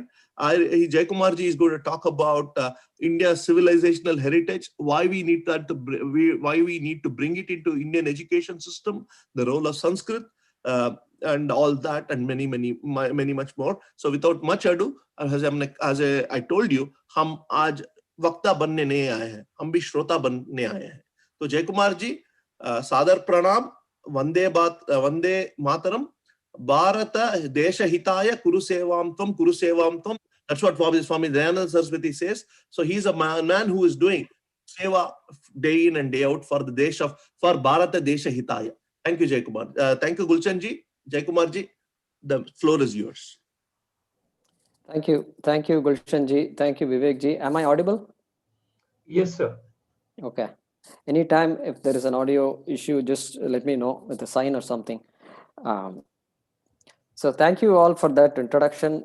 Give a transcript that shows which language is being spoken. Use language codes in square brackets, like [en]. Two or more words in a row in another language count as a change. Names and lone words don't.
[en] Jayakumar ji is going to talk about India's civilizational heritage, why we need to bring it into Indian education system, the role of Sanskrit, and all that, and many much more. So without much ado, as I told you, [hi] हम आज वक्ता बनने नहीं आए हैं, हम भी श्रोता बनने आए हैं. तो जयकुमार जी, सादर प्रणाम, वंदे मातरम, [sa] भारत देश हिताय कुरु सेवाम त्वम. [en] That's what Swami Dayananda Saraswati says. So he's a man who is doing seva day in and day out for [sa] भारत देश हिताय. [en] Thank you, Jayakumar. Thank you, Gulshan ji. Jayakumar ji, the floor is yours. Thank you, Gulshan ji. Thank you, Vivek ji. Am I audible? Yes, sir. Okay. Anytime if there is an audio issue, just let me know with a sign or something. So thank you all for that introduction.